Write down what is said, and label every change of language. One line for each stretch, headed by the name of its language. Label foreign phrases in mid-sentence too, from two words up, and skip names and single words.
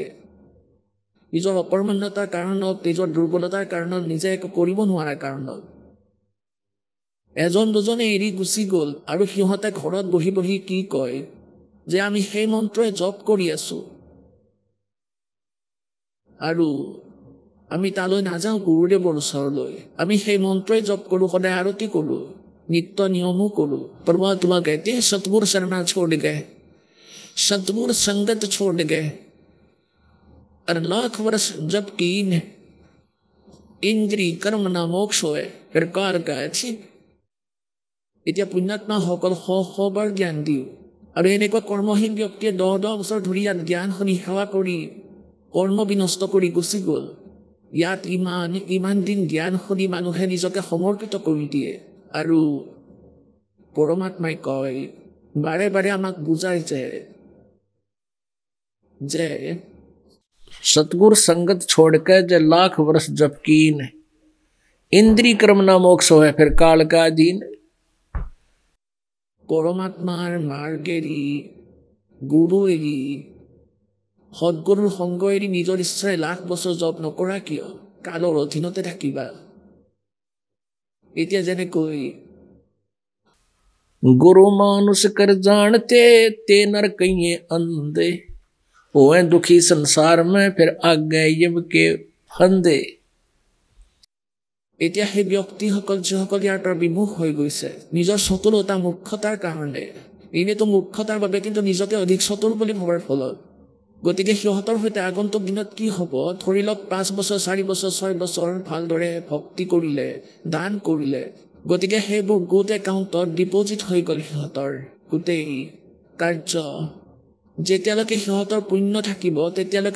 Assamese: নিজৰ অকৰ্মণ্যতাৰ কাৰণত, নিজৰ দুৰ্বলতাৰ কাৰণত, নিজে একো কৰিব নোৱাৰাৰ কাৰণত এজন দুজনে এৰি গুচি গ'ল। আৰু সিহঁতে ঘৰত বহি বহি কি কয় যে আমি সেই মন্ত্ৰই জপ কৰি আছো, আৰু আমি তালৈ নাযাওঁ গুৰুদেৱৰ ওচৰলৈ। আমি সেই মন্ত্ৰই জপ কৰোঁ, সদায় আৰতি কৰোঁ, নিত্য নিয়মো কৰোঁ।
Hindi: परमात्मा कहते हैं सतगुरु शरणा छोड़ गए, सतगुरु संगत छोड़ गए, और लाख वर्ष जब कीन इंद्री कर्म ना मोक्ष होए फिर कार का ठीक।
Assamese: এতিয়া পুণ্যাত্মাসকল সবাৰ জ্ঞান দিওঁ, আৰু এনেকুৱা কৰ্মহীন ব্যক্তিয়ে 10 বছৰ ধৰি ইয়াত জ্ঞান শুনি সেৱা কৰি কৰ্ম বিনষ্ট কৰি গুচি গ'ল। ইয়াত ইমান দিন জ্ঞান শুনি মানুহে নিজকে সমৰ্পিত কৰি দিয়ে। আৰু পৰমাত্মাই কয়, বাৰে বাৰে আমাক বুজাই যে
Hindi: सतगुरु संगत छोड़ के जे लाख वर्ष जप कीन, इंद्री कर्म ना मोक्ष है फिर काल का अधीन।
Assamese: পৰমাত্মাৰ মাৰ্গ এৰি, গুৰু এৰি, সদগুৰুৰ সংগ এৰি নিজৰ ইচ্ছাৰে লাখ বছৰ জপ নকৰা কিয়? কালৰ অধীনতে থাকিবা এতিয়া যেনেকৈ
Hindi: गुरु मानुष कर जानते ते नर कहिए अंधे होए दुखी संसार में फिर आगे यम के फंदे
Assamese: এতিয়া সেই ব্যক্তিসকল যিসকল ইয়াৰ পৰা বিমুখ হৈ গৈছে নিজৰ চতুৰতা মূৰ্খতাৰ কাৰণে এনেতো মূৰ্খতাৰ বাবে কিন্তু নিজকে অধিক চতুৰ বুলি ভবাৰ ফলত গতিকে সিহঁতৰ সৈতে আগন্তুক দিনত কি হ'ব ধৰি লওক 5 বছৰ 4 বছৰ 6 বছৰ ভালদৰে ভক্তি কৰিলে দান কৰিলে গতিকে সেইবোৰ গোট একাউণ্টত ডিপজিট হৈ গ'ল সিহঁতৰ গোটেই কাৰ্য যেতিয়ালৈকে সিহঁতৰ পুণ্য থাকিব তেতিয়ালৈকে